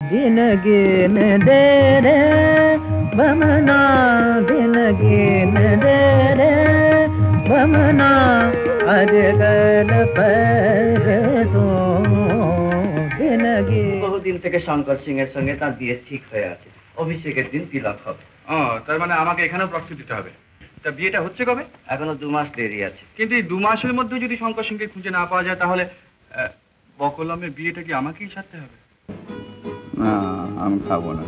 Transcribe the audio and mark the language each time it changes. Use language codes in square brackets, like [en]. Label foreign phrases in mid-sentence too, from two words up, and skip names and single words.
[bho] दिन गिन दे रे बमना दिन गिन दे रे बमना अजगल पर तो दिन गिन [bn] বহুদিন থেকে শঙ্কর সিং এর সঙ্গে তার বিয়ে ঠিক হয়ে আছে অভিষেকের দিন তিলক হবে ও তার মানে আমাকে এখানেও প্রক্সি দিতে হবে তা বিয়েটা হচ্ছে কবে এখনো 2 মাস দেরি আছে কিন্তু এই 2 মাসের মধ্যে যদি শঙ্কর সিংকে খুঁজে না পাওয়া যায় তাহলে বকলমের বিয়েটা কি আমাকেই সারতে হবে না আমি খাবো না